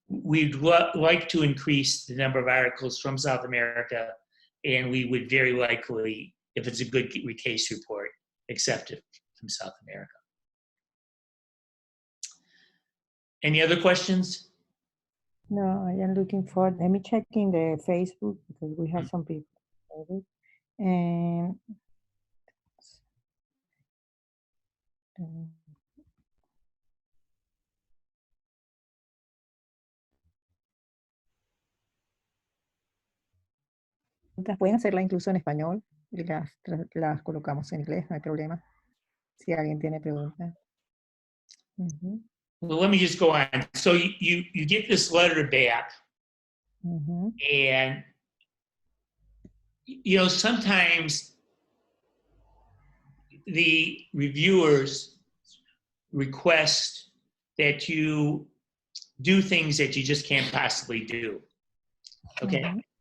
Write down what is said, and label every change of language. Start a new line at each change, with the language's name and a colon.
English: we'd like to increase the number of articles from South America, and we would very likely, if it's a good case report, accept it from South America. Any other questions? No, I am looking for, let me check in the Facebook because we have some people.
Spanish: And pueden hacerla incluso en español y las colocamos en inglés, no hay problema. Si alguien tiene preguntas.
English: Well, let me just go on. So you get this letter back, and you know, sometimes the reviewers request that you do things that you just can't possibly do. Okay.